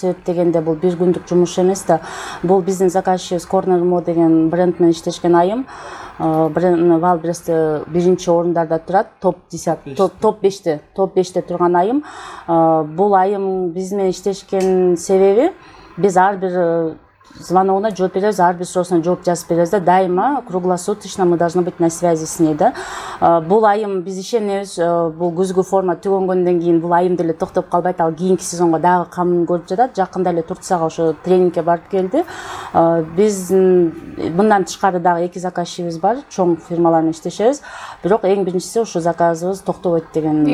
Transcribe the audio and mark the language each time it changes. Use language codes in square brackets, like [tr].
[ky] Себеп дегенде бул бир күндүк жумуш эмес да. Бул биздин заказчыбыз Corner Mo деген бренд менен иштешкен айым. Валбересте биринчи орундарда турат, топ 5те турган айым. Бул айым биз менен иштешкен себеби биз ар бир звоногуна жооп беребиз, ар бир суроосуна жооп жазып беребиз да. [ru] Дайыма круглосуточно мы должны быть на связи с ней да. [ky] Бул айым биз ишенебиз, бул күзгү форма түгөнгөндөн кийин бул айым деле токтоп калбайт, ал кийинки сезонго дагы камын көрүп жатат. Жакында эле Турцияга ошо тренингке барып келди. Биз мындан тышкары дагы 2 заказчыбыз бар, чоң фирмалар менен иштешебиз. Бирок эң биринчиси ошо заказыбыз токтобойт деген.